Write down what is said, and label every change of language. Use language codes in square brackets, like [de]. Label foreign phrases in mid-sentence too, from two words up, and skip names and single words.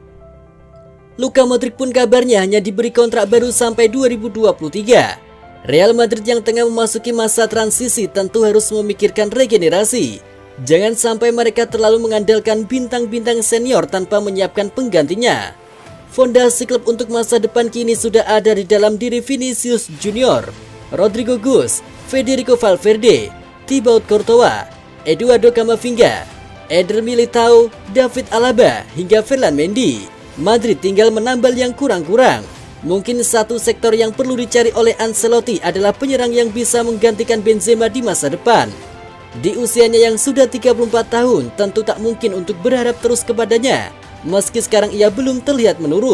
[id] Luka Modric pun kabarnya hanya diberi kontrak baru sampai 2023. Real Madrid yang tengah memasuki masa transisi tentu harus memikirkan regenerasi. Jangan sampai mereka terlalu mengandalkan bintang-bintang senior tanpa menyiapkan penggantinya. Fondasi klub untuk masa depan kini sudah ada di dalam diri Vinicius Junior, Rodrigo Gus, Federico Valverde, Thibaut Courtois, Eduardo Camavinga, Eder Militao, David Alaba, hingga Ferland Mendy. Madrid tinggal menambal yang kurang-kurang. Mungkin satu sektor yang perlu dicari oleh Ancelotti adalah penyerang yang bisa menggantikan Benzema di masa depan. Di usianya yang sudah 34 tahun, tentu tak mungkin untuk berharap terus kepadanya, meski sekarang ia belum terlihat menurun.